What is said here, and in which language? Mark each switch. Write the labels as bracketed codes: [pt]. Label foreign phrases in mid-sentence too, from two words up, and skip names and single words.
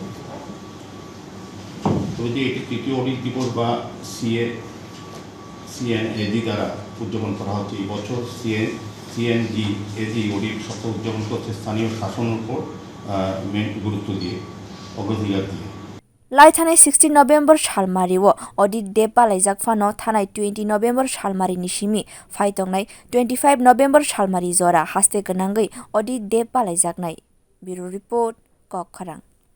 [bn] তবে যে এটি তৃতীয় অডিট দিবস বা সিএনএজি দ্বারা উদযাপন করা হচ্ছে এই বছর সিএনজি এজি অডিট সপ্তাহ উদযাপন করছে স্থানীয় শাসনের উপর গুরুত্ব দিয়ে অগ্রাধিকার দিয়ে [trp] Laithanai 16 November Shalmariwo audit de palaijak phano thanai 20 November Shalmari ni simi phaitongnai 25 November Shalmari jora haste ganangai audit de palaijaknai Bureau Report Kokharang